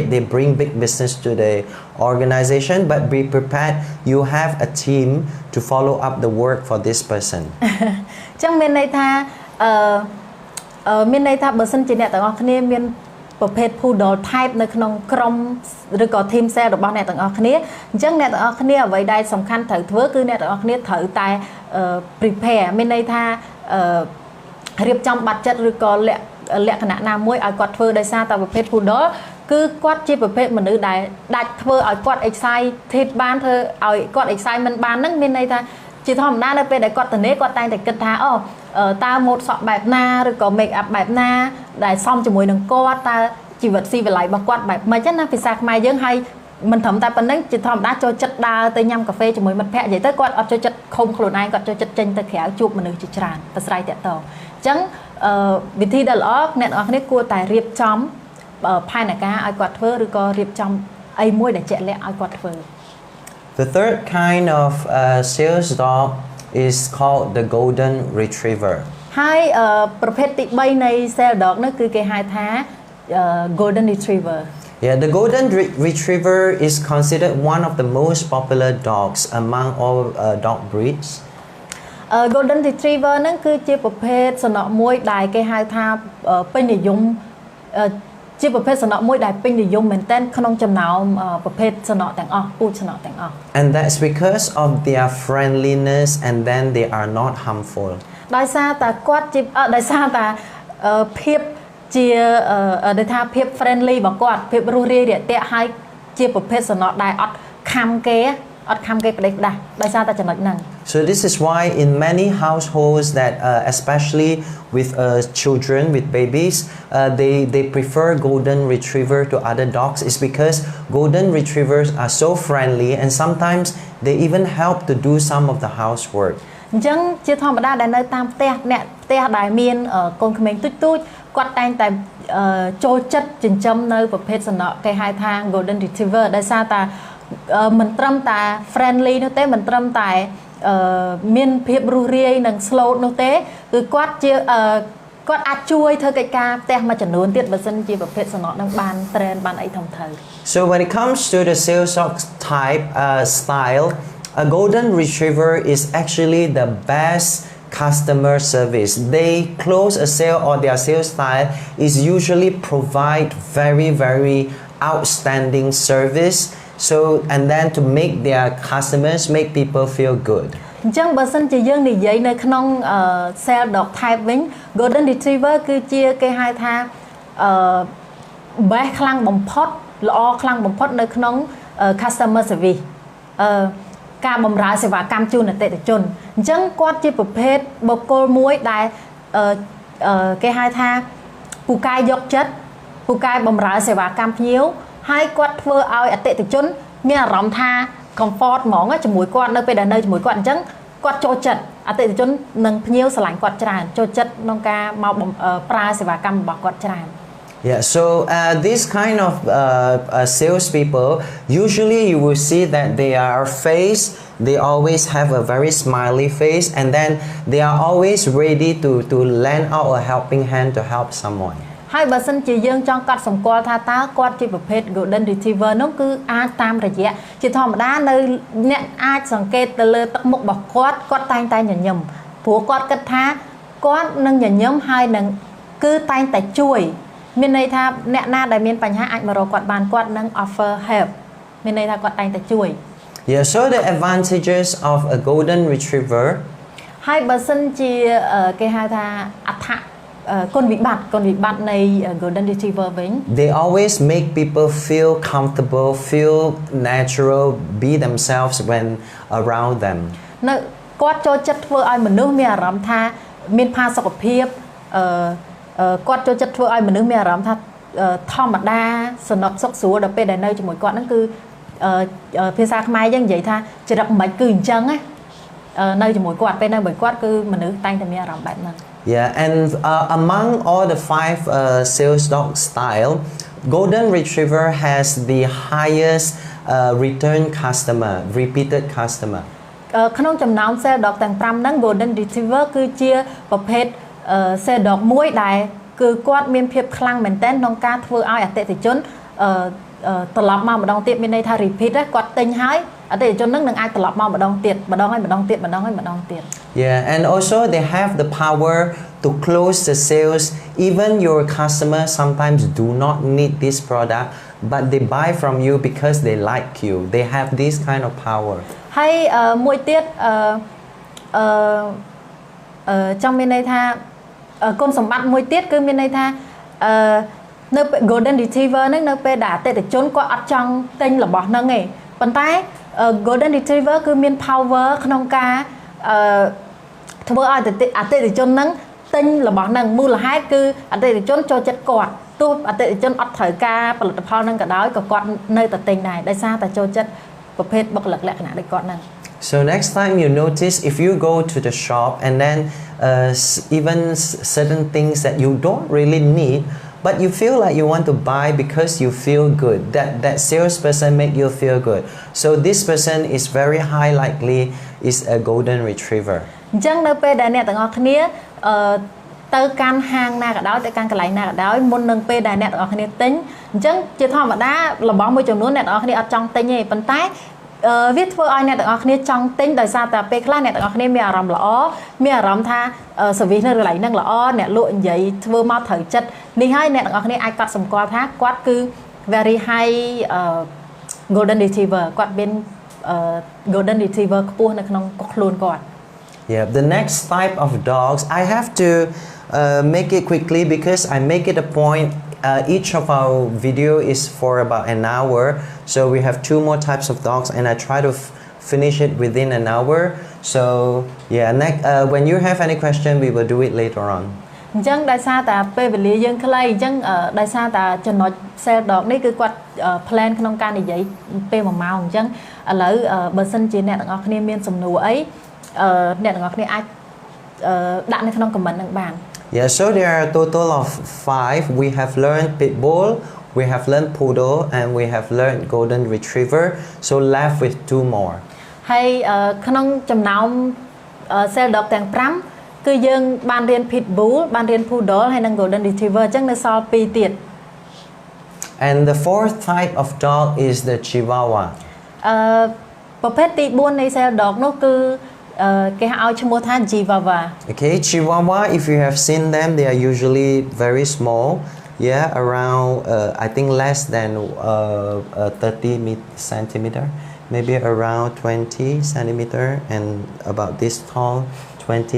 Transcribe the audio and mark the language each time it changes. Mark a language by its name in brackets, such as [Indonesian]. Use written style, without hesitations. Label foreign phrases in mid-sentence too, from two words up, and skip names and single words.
[English] They bring big business to the organization, but be prepared. You have a team to follow up the work for this person. [Khmer] ចឹងមានន័យថាមានន័យថាបើសិនជាអ្នកទាំងអស់គ្នាមានប្រភេទ Poodle type នៅក្នុងក្រុមឬក៏ [English] team cell [Khmer] របស់អ្នកទាំងអស់គ្នាអញ្ចឹងអ្នកទាំងអស់គ្នាអ្វីដែលសំខាន់ត្រូវធ្វើគឺអ្នកទាំងអស់គ្នាត្រូវតែ prepare មានន័យថា រៀបចំ budget ឬក៏លក្ខណៈណាមួយឲ្យគាត់ធ្វើដោយសារតែប្រភេទ Poodle គឺគាត់ជាប្រភេទមនុស្សដែលដាច់ធ្វើឲ្យគាត់ excited បានធ្វើឲ្យគាត់ excitement បាន ហ្នឹងមានន័យថាជាធម្មតានៅពេលដែលគាត់ទៅគាត់តែងតែគិតថាអូតើម៉ូដសក់បែបណាឬក៏ [English] make up [Khmer] បែបណាដែលសមជាមួយនឹងគាត់តើជីវិតស៊ីវិល័យរបស់គាត់បែបម៉េចណាភាសាខ្មែរយើងហើយមិនត្រឹមតែប៉ុណ្្នឹងជាធម្មតាចូលចិត្តដើរទៅញ៉ាំកាហ្វេជាមួយមិត្តភក្តិនិយាយទៅគាត់អត់ចូលចិត្តខុំខ្លួនឯងគាត់ចូលចិត្តចេញទៅក្រៅជួបមនុស្សជាច្រើនប្រស្រ័យតាក់ទងអញ្ចឹងវិធីដែលល្អអ្នកនរគ្នាគួរតែរៀបចំផែនការឲ្យគាត់ធ្វើឬក៏រៀបចំអីមួយដែលជាក់លាក់ឲ្យគាត់ធ្វើ [English] The third kind of sales dog is called the golden retriever. [Khmer] ហើយប្រភេទទី3នៃ [English] sales dog [Khmer] នោះគឺគេហៅថា [English] golden retriever. Yeah, the golden retriever is considered one of the most popular dogs among all dog breeds. Golden retriever [Khmer] ហ្នឹងគឺជាប្រភេទសំណក់មួយដែលគេហៅថាពេញនិយមជាប្រភេទសំណក់មួយដែលពេញនិយមមែនទែនក្នុងចំណោមប្រភេទសំណក់ទាំងអស់ពូជសំណក់ទាំងអស់ [English] And that's because of their friendliness and then they are not harmful. [Khmer] ដោយសារតែគាត់ជាដោយសារតែភាពជាដែលថាភាព friendly របស់គាត់ភាពរស់រាយរាក់ទាក់ហើយជាប្រភេទសំណក់ដែលអត់ខំគេអត់ខំគេផ្ដេសផ្ដាស់ដោយសារតែចំណុចហ្នឹង [English] So this is why in many households that especially with children with babies they prefer golden retriever to other dogs is because golden retrievers are so friendly and sometimes they even help to do some of the housework. [Khmer] អញ្ចឹងជាធម្មតាដែលនៅតាមផ្ទះអ្នកផ្ទះដែលមានកូនក្មេងទូចៗគាត់តែងតែចូលចិត្តចិញ្ចឹមនៅប្រភេទសំណក់គេហៅថា [English] golden retriever [Khmer] ដោយសារតែមិនត្រឹមតែ friendly នោះទេមិនត្រឹមតែមានភាពរុះរាយនិង slow នោះទេគឺគាត់ជាគាត់អាចជួយធ្វើកិច្ចការផ្ទះមួយចំនួនទៀតបើសិនជាប្រភេទសំណក់នឹងបាន train បានអីធំធៅ [English] So when it comes to the sales dog type style, a golden retriever is actually the best customer service. They close a sale or their sales style is usually provide very outstanding service. So and then to make their customers make people feel good. [Khmer] អញ្ចឹងបើសិនជាយើងនិយាយនៅក្នុង [English] sales dog type [Khmer] វិញ [English] golden retriever [Khmer] គឺជាគេហៅថាbest ខ្លាំងបំផុតល្អខ្លាំងបំផុ តនៅក្នុង [English] customer service [Khmer] ការបម្រើសេវាកម្មជូនអតិថិជនអញ្ចឹងគាត់ជាប្រភេទបុគ្គលមួយដែលគេហៅថាពូកែយកចិត្តពូកែបម្រើសេវាកម្មភ្ញៀវហើយគាត់ធ្វើឲ្យអតិថិជនមានអារម្មណ៍ថា comfort ហ្មងជាមួយគាត់នៅពេលដែលនៅជាមួយគាត់អញ្ចឹងគាត់ចូលចិត្តអតិថិជននិងភ្ញៀវស្រឡាញ់គាត់ច្រើនចូលចិត្តក្នុងការមកប្រើសេវាកម្មរបស់គាត់ច្រើន [English] Yeah, so this kind of salespeople, usually you will see that they always have a very smiley face, and then they are always ready to lend out a helping hand to help someone. [Khmer] ហើយបើសិនជាយើងចង់កត់សម្គាល់ថាតើគាត់ជាប្រភេទ [English] golden retriever [Khmer] នោះគឺអាចតាមរយៈជាធម្មតានៅអ្នកអាចសង្កេតទៅលើទឹកមុខរបស់គាត់តែងតែញញឹមព្រោះគាត់គិតថាគាត់នឹងញញឹមហើយនឹងគឺតែងតែជួយមានន័យថាអ្នកណាដែលមានបញ្ហាអាចមករកគាត់បានគាត់នឹង [English] offer help [Khmer] មានន័យថាគាត់តែងតែជួយ [English] Yeah, so the advantages of a golden retriever [Khmer] ហើយបើសិនជាគេហៅថាអត្ថគុណវិបត្តិនៃ [English] golden retriever [Khmer] វិញ [English] They always make people feel comfortable, feel natural, be themselves when around them. [Khmer] នៅគាត់ចូលចិត្តធ្វើឲ្យមនុស្សមានអារម្មណ៍ថាមានផាសុកភាពគាត់ចូលចិត្តធ្វើឲ្យមនុស្សមានអារម្មណ៍ថាធម្មតាសនុកសុខស្រួលដល់ពេលដែលនៅជាមួយគាត់ហ្នឹងគឺភាសាខ្មែរយើងនិយាយថាចរិតមិនគឺអញ្ចឹងណានៅជាមួយគាត់ពេលនៅជាមួយគាត់គឺមនុស្សតែងតែមានអារម្មណ៍បែបហ្នឹង [English] Yeah, and among all the 5 sales dog style, golden retriever has the highest return customer, repeated customer. [Khmer] ក្នុងចំណោម [English] sales dog [Khmer] ទាំង5ហ្នឹង [English] golden retriever [Khmer] គឺជាប្រភេទ [English] sales dog [Khmer] មួយដែលគឺគាត់មានភាពខ្លាំងមែនទែនក្នុងការធ្វើឲ្យអតិថិជនត្រឡប់មកម្ដងទៀតមានន័យថា repeat គាត់ទិញហើយអតិថិជននឹងអាចត្រឡប់មកម្ដងទៀតម្ដងហើយម្ដងទៀត [English] Yeah, and also they have the power to close the sales. Even your customers sometimes do not need this product, but they buy from you because they like you. They have this kind of power. [Khmer] ហើយមួយទៀតចង់មានន័យថាគុណសម្បត្តិមួយទៀតគឺមានន័យថានៅ [English] golden retriever [Khmer] ហ្នឹងនៅពេលដែលអ តិថិជនគាត់អត់ចង់ទិញរបស់ហ្នឹងទេប៉ុន្តែ [English] golden retriever [Khmer] គឺមាន power ក្នុងការធ្វើឲ្យអតិថិជនហ្នឹងទិញរបស់ហ្នឹងមូលហេតុគឺអតិថិជនចូលចិត្តគាត់ទោះអតិថិជនអត់ត្រូវការផលិតផលហ្នឹងក៏ដោយក៏គាត់នៅតែទិញដែរដោយសារតែចូលចិត្តប្រភេទបុគ្គលិកលក្ខណៈដូចគាត់ហ្នឹង [English] So next time you notice if you go to the shop and then even certain things that you don't really need but you feel like you want to buy because you feel good that salesperson make you feel good so this person is very high likely is a golden retriever [Khmer] អញ្ចឹងនៅពេលដែលអ្នកទាំងអស់គ្នាទៅកាន់ហាងណាក៏ដោយទៅកាន់កន្លែងណាក៏ដោយមុននឹងពេលដែលអ្នកទាំងអស់គ្នាទិញអញ្ចឹងជាធម្មតារបស់មួយចំនួនអ្នកទាំងអស់គ្នាអត់ចង់ទិញទេប៉ុន្តែវាធ្វើឲ្យអ្នកទាំងអស់គ្នាចង់ទិញដោយសារតែពេលខ្លះអ្នកទាំងអស់គ្នាមានអារម្មណ៍ល្អមានអារម្មណ៍ថា service នៅកន្លែងហ្នឹងល្អអ្នកលក់និយាយធ្វើមកត្រូវចិត្តនេះហើយអ្នកទាំងអស់គ្នាអាចកត់សម្គាល់ថាគាត់គឺ [English] very high golden retriever [Khmer] គាត់មាន [English] golden retriever [Khmer] ខ្ពស់នៅក្នុងខ្លួនគាត់ [English] Yeah, the next type of dogs I have to make it quickly because I make it a point each of our video is for about an hour so we have 2 more types of dogs and I try to finish it within an hour so yeah next when you have any question we will do it later on [Khmer] អញ្ចឹងដោយសារតែពេលវេលាយើងខ្លីអញ្ចឹងដោយសារតែចំណុច [English] sales dog [Khmer] នេះគឺគាត់ plan ក្នុងការនិយាយពេល1ម៉ោងអញ្ចឹងឥឡូវបើសិនជាអ្នកទាំងអស់គ្នាមានសំណួរអីអ្នកទាំងអស់គ្នាអាចដាក់នៅក្នុង comment នឹងបាន [English] Yeah, so there are a total of 5. We have learned Pitbull, we have learned Poodle, and we have learned Golden Retriever. So left with 2 more. [Khmer] ហើយក្នុងចំណោម [English] cell dog [Khmer] ទាំង5គឺយើងបានរៀន Pitbull បានរៀន Poodle ហើយនិង Golden Retriever អញ្ចឹងនៅសល់2ទៀត [English] And the fourth type of dog is the Chihuahua. [Khmer] ប្រភេទទី4នៃ [English] cell dog [Khmer] នោះគឺគេហៅឲ្យឈ្មោះថា Chihuahua. [English] Okay, Chihuahua, if you have seen them, they are usually very small. Yeah, around I think less than 30 centimeter, maybe around 20 centimeter, and about this tall, 20.